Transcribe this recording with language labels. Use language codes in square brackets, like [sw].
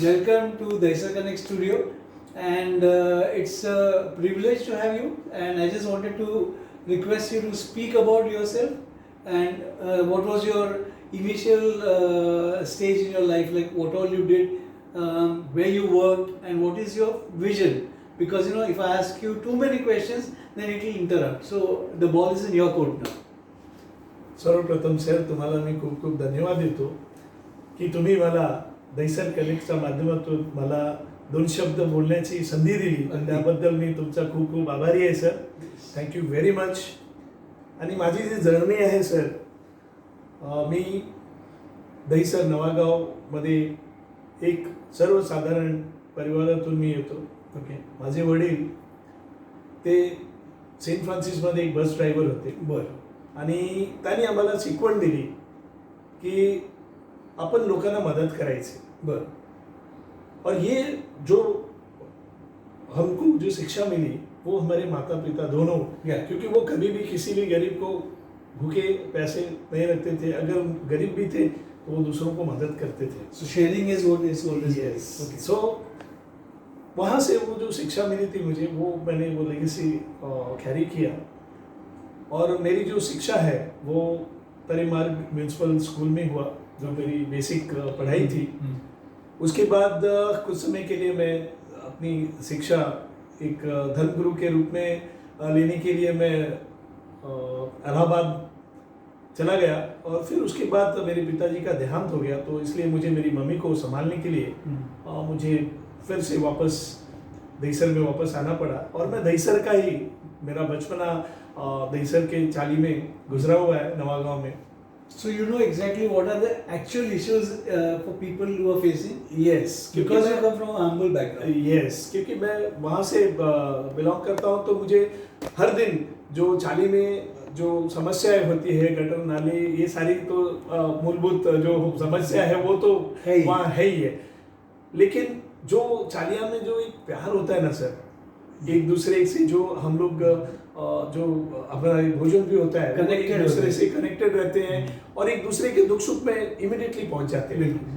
[en] Welcome to Daisal Connect studio, and it's a privilege to have you, and I just wanted to request you to speak about yourself and what was your initial stage in your life, like what all you did, where you worked, and what is your vision? Because you know, if I ask you too many questions, then it will interrupt. So the ball is in your court now. [mr] सर्वप्रथम sir तुम्हाला मी खूप खूप धन्यवाद देतो की तुम्ही मला दैसल कनेक्टच्या माध्यमातून मला 2 शब्द बोलण्याची संधी दिली आणि त्याबद्दल मी तुमचा खूप खूप आभारी आहे सर. [en] Thank you very much. [mr] आणि माझी जी जर्नी आहे सर, मी दहिसर नवागावमध्ये एक सर्वसाधारण परिवारातून मी येतो. ओके. माझे वडील ते सेंट फ्रान्सिसमध्ये एक बस ड्रायव्हर होते. बरं. आणि त्यांनी आम्हाला शिकवण दिली की आपण लोकांना मदत करायची. बरं. [hi] और ये जो हमको जो शिक्षा मिली वो हमारे माता पिता दोनों, क्योंकि वो कभी भी किसी भी गरीब को भूखे पैसे नहीं रखते थे. अगर गरीब भी थे तो वो दूसरों को मदद करते थे. [en] So sharing is what is always Yes. okay. [hi] So वहाँ से वो जो शिक्षा मिली थी मुझे, वो मैंने वो लेगेसी कैरी किया. और मेरी जो शिक्षा है वो तरीमार्ग म्यूनसिपल स्कूल में हुआ, जो मेरी बेसिक पढ़ाई थी. उसके बाद कुछ समय के लिए मैं अपनी शिक्षा एक धर्मगुरु के रूप में लेने के लिए मैं इलाहाबाद चला गया. और फिर उसके बाद मेरे पिताजी का देहांत हो गया, तो इसलिए मुझे मेरी मम्मी को संभालने के लिए मुझे फिर से वापस दहिसर में वापस आना पड़ा. और मैं दहिसर का ही, मेरा बचपना दहिसर के चाली में गुजरा हुआ है, नवागांव में. [en] So you know exactly what are the actual issues for people who are facing? Yes, Because you come from a humble background. [hi] Yes, क्योंकि मैं वहाँ से बिलोंग करता हूँ, तो मुझे हर दिन जो चाली में जो समस्याएं होती है, गटर नाले, ये सारी तो मूलभूत जो समस्या है वो तो वहाँ है ही है. लेकिन जो चालिया में जो एक प्यार होता है ना सर, एक दूसरे से जो हम लोग जो अपना भोजन भी होता है, एक दूसरे से कनेक्टेड रहते हैं और एक दूसरे के दुख सुख में इमीडिएटली पहुंच जाते हैं.